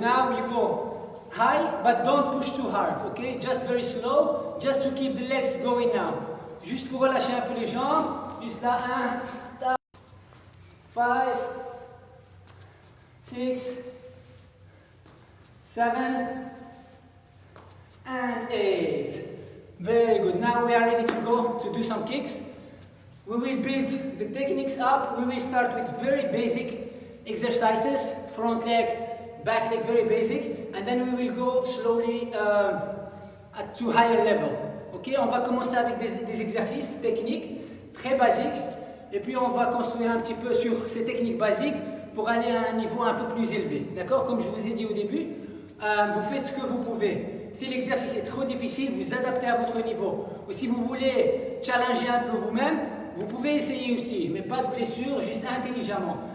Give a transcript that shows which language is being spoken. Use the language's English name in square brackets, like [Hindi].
[English] Now you go high, but don't push too hard, okay? Just very slow, just to keep the legs going now. [French] Juste pour relâcher un peu les jambes, juste là, 1, 5, 6, 7, [English] and 8. Very good. Now we are ready to go to do some kicks. We will build the techniques up. We will start with very basic exercises, front leg, back leg, very basic, and then we will go slowly to higher level. [French] Ok, on va commencer avec des exercices techniques très basiques, et puis on va construire un petit peu sur ces techniques basiques pour aller à un niveau un peu plus élevé. D'accord? Comme je vous ai dit au début, vous faites ce que vous pouvez. Si l'exercice est trop difficile, vous adaptez à votre niveau. Ou si vous voulez challenger un peu vous-même, vous pouvez essayer aussi, mais pas de blessure, juste intelligemment.